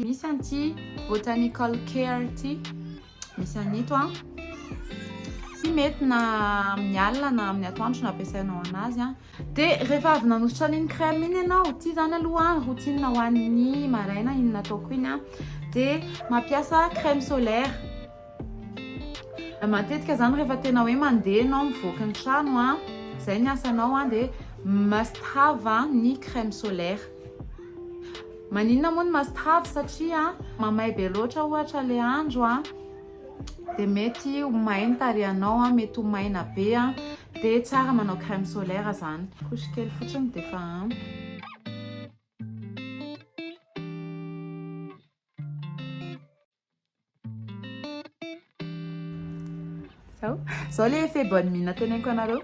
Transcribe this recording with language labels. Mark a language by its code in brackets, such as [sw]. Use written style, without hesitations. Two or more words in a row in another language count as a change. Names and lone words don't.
[mg] Misy an'ity [en] botanical care [mg] ity. Misy an'ito Ty mety na amin'ny alina na amin'ny atoandro no ampiasainao anazy dia rehefa avy nanositra an'iny crème iny ianao, ity zany aloha routine hoan'ny maraina iny nataoko iny dia mampiasa [fr] crème solaire. [mg] Matetika zany rehefa tena hoe mandeha ianao mivoaka ny trano izay ny asanao dia [en] must have [mg] ny [fr] crème solaire. [mg] Maninona moa ny [en] must have [mg] satria mamay be loatra ohatra le andro dia mety ho maina tarehinao mety ho maina be dia tsara manao [fr] crème solaire [mg] zany. Couche kely fotsiny dia efa ampy. Zao le [fr] effet bonne mine [mg] teneniko anareo.